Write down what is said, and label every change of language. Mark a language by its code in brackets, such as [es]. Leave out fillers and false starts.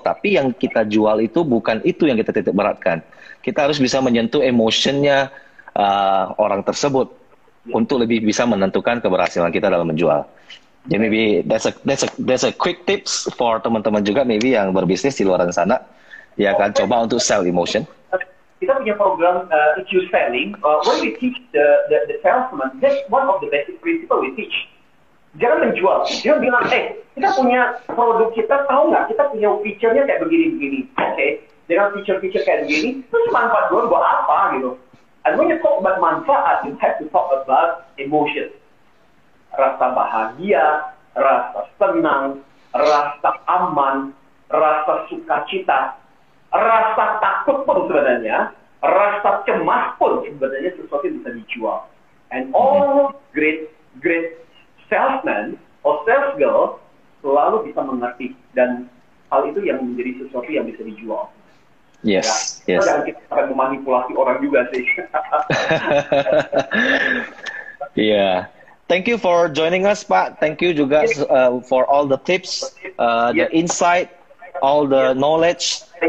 [id] Tapi yang kita jual itu bukan itu yang kita titik beratkan. Kita harus bisa menyentuh emotionnya orang tersebut untuk lebih bisa menentukan keberhasilan kita dalam menjual. Jadi [en] maybe that's a quick tips for [id] teman-teman juga maybe yang berbisnis di luar sana. Ya kan, coba untuk [en] sell emotion. [id] Kita punya program [en] EQ selling, when we teach the salesman, that's one of the basic principle we teach. [id] Jangan menjual. Dia bilang, kita punya produk kita, tahu nggak? Kita punya feature-nya kayak begini-begini. Oke, dengan feature-feature kayak begini, terus manfaat gue buat apa gitu? [en] And when you talk about manfaat, you have to talk about emotion. [id] Rasa bahagia, rasa senang, rasa aman, rasa sukacita, rasa takut pun sebenarnya, rasa cemas pun sebenarnya sesuatu yang bisa dijual. [en] And all great salesman or sales girl [id] selalu bisa mengerti, dan hal itu yang menjadi sesuatu yang bisa dijual. [en] Yes, [id] ya, [en] yes. [id] Dan kita akan memanipulasi orang juga sih. [en] Yeah. Thank you for joining us, Pak. Thank you juga for all the tips, the insight, all the knowledge.